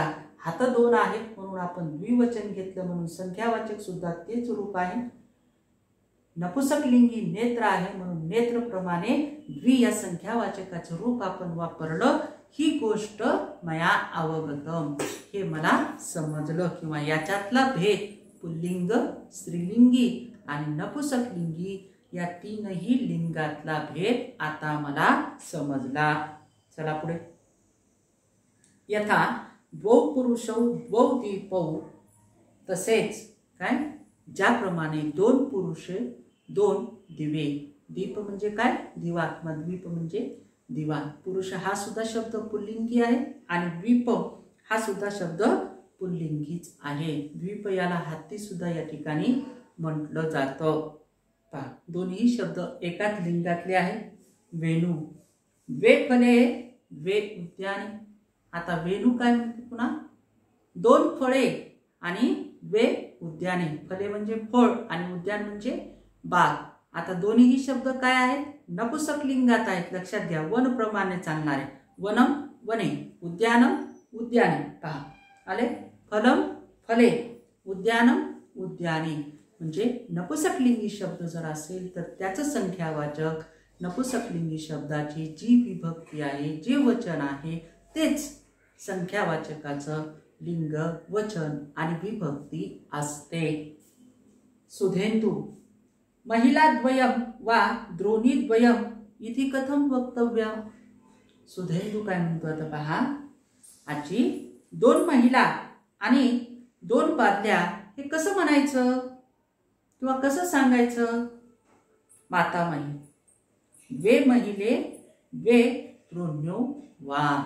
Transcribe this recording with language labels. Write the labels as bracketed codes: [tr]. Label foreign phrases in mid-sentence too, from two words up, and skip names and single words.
[mr] हात 2 आहेत म्हणून आपण द्विवचन घेतलं म्हणून संख्यावाचक सुद्धा तेच रूप आहे. नपुंसकलिंगी नेत्र आहे म्हणून नेत्रप्रमाणे द्वि या संख्यावाचकाचं रूप आपण वापरलं. ही गोष्ट [sa] मया अवगतम, [mr] हे मला समजलं किंवा याच्यातला भेद पुल्लिंग, स्त्रीलिंगी आणि नपुंसकलिंगी या 3ही लिंगातला भेद आता मला समजला. चला पुढे. [sa] यथा द्वौ पुरुषौ द्वौ दीपौ, [mr] तसेच काय, ज्याप्रमाणे 2 पुरुष 2 दिवे. दीप म्हणजे काय, दिवा किंवा द्वीप म्हणजे दिवा. पुरुष हा सुद्धा शब्द पुल्लिंगी आहे आणि द्वीप हा सुद्धा शब्द पुल्लिंगीच आहे. द्वीप याला हत्ती सुद्धा या ठिकाणी म्हटलं जातं. पहा दोन्ही शब्द एकाच लिंगातले आहेत. वेणू, [sa] द्वे फले द्वे उद्याने. [mr] आता वेणू काय म्हणते पुन्हा, 2 फळे आणि [sa] द्वे उद्याने. [mr] फले म्हणजे फळ आणि उद्यान म्हणजे बाग. आता दोन्ही शब्द काय आहेत, नपुंसकलिंगात आहेत. लक्षात घ्या, वन प्रमाणे चालणारे. [sa] वनम वने, उद्यानम उद्याने. [mr] पहा आले. [sa] फलम फले, उद्यानम उद्याने. [mr] म्हणजे नपुंसकलिंगी शब्द जर असेल तर त्याचं संख्यावाचक नपुंसकलिंगी शब्दाची जी विभक्ती आहे, जे वचन आहे तेच संख्यावाचकाचं लिंग, वचन आणि विभक्ती असते. [sa] सुधेंदू, महिलाद्वयं वा द्रोणीद्वयम् इति कथं वक्तव्यम्? [mr] सुधेंदू काय म्हणतो आता पहा, आजी दोन महिला आणि दोन बादल्या हे कसं म्हणायचं किंवा कसं सांगायचं? [sa] मातामही वे महिले वे द्रोण्यो वा.